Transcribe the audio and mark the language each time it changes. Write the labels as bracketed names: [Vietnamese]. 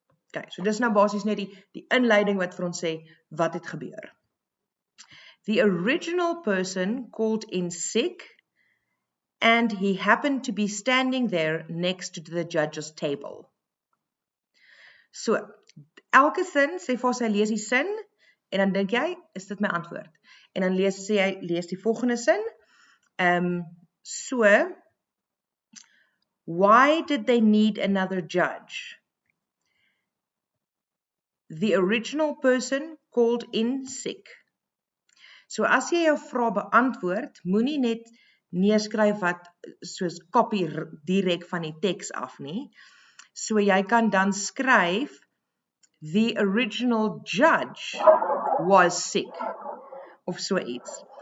[Afrikaans] Okay, so dis nou basies net die inleiding wat vir ons sê, wat het gebeur. [English] The original person called in sick, and he happened to be standing there next to the judge's table. [Afrikaans] So, elke sin, sê vir sy lees die sin, en dan dink jy, is dit my antwoord? En dan lees die volgende sin, so, [English] why did they need another judge? The original person called in sick. [Afrikaans] So as jy jou vraag beantwoord, moenie net neerskryf wat soos copy direk van die teks af nie. So jy kan dan skryf, [English] the original judge was sick, [Afrikaans] of so iets.